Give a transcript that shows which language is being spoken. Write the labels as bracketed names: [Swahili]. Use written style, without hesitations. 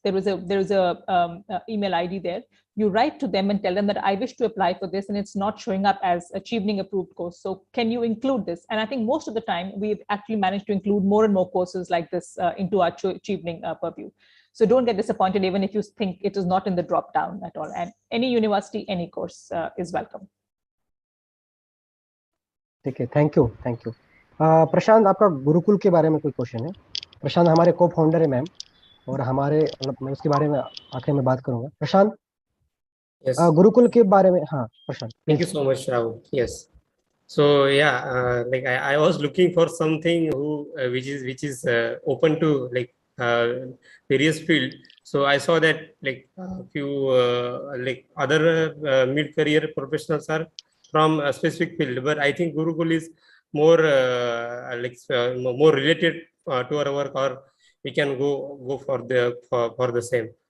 [English] There is a email ID there. You write to them and tell them that I wish to apply for this, and it's not showing up as a Chevening approved course. So can you include this? And I think most of the time we've actually managed to include more and more courses like this into our Chevening purview. So don't get disappointed even if you think it is not in the drop down at all. And any university, any course is welcome. [Hindi] ठीक है, thank you प्रशांत, आपका गुरुकुल के बारे में कोई question है? प्रशांत हमारे को फाउंडर है मैम, और हमारे मैं उसके बारे में आखिर में बात करूंगा. प्रशांत, गुरुकुल के बारे में. हाँ प्रशांत, [English] thank you so much, Rahul. Yes, so yeah, like I was looking for something which is open to like various field. So I saw that like a few like other mid-career professionals are from a specific field, but I think Gurukul is more more related to our work, or we can go for the same.